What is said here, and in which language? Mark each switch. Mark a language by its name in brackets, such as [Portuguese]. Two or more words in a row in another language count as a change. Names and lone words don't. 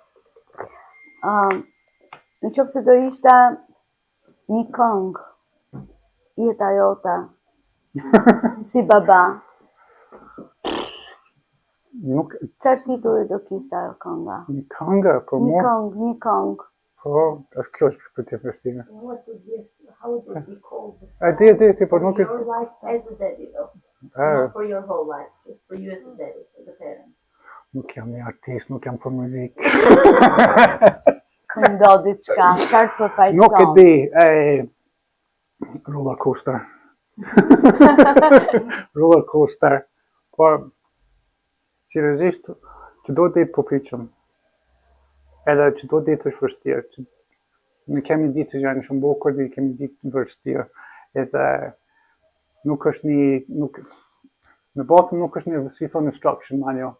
[Albanian] Në qoftë se do ishte një këngë jeta jote si baba, çfarë titulli do kishte ajo kënga? Një këngë për mua? Një këngë. Po, kjo është për të Kristina. [English] How would it be called? [Albanian] Por nuk [English] For your life as a daddy, though. Not for your whole life, just for you as a daddy, as a parent. [Albanian] Nuk jam një artist, nuk jam për muzikë. Këndo diçka, çfarë përfaqëson? Nuk e di, [English] roller coaster. Roller coaster. [Albanian] Por, seriozisht, çdo ditë po priçem. Edhe çdo ditë është vështirë. Ne kemi ditë që janë shumë bukur, ne kemi ditë vështirë. Edhe nuk është në botën nuk është një si thonë [English] instruction manual.